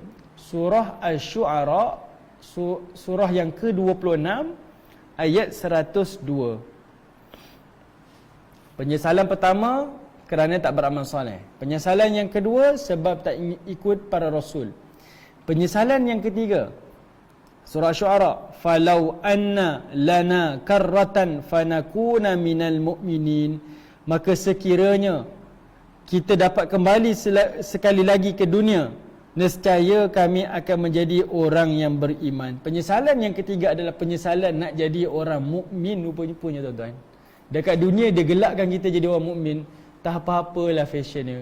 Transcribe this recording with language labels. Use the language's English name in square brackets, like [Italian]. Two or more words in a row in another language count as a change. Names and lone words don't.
[Malay] Surah Asy-Syu'ara, surah yang ke-26, ayat 102. Penyesalan pertama kerana tak beramal soleh. Penyesalan yang kedua sebab tak ikut para rasul. Penyesalan yang ketiga, surah Asy-Syu'ara, [Arabic] فلو أن لنا كرة فنكون من المؤمنين. [Malay] Maka sekiranya kita dapat kembali sekali lagi ke dunia, nescaya kami akan menjadi orang yang beriman. Penyesalan yang ketiga adalah penyesalan nak jadi orang mukmin rupa-rupanya tuan-tuan. Dekat dunia dia gelakkan kita jadi orang mukmin. Tak apa-apalah fashionnya.